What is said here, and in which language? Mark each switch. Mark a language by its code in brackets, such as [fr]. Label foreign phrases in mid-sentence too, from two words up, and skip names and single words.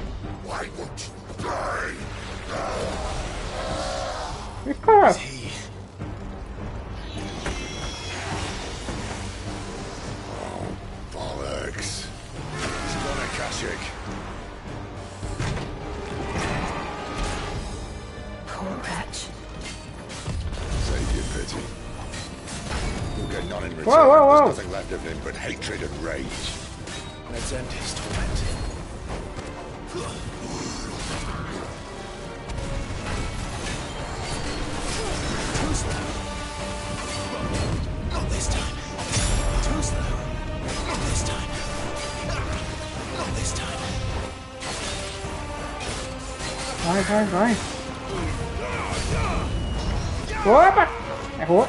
[pt] E cara. [en] Bollocks. Stunner Kashik. Poor wretch. Save your pity. You'll get none in return. Whoa. There's nothing left of him but hatred and rage. Let's end his torment. Too slow. Not this time. Too slow. Not this time. Not this time. [pt] Vai. Opa! Errou.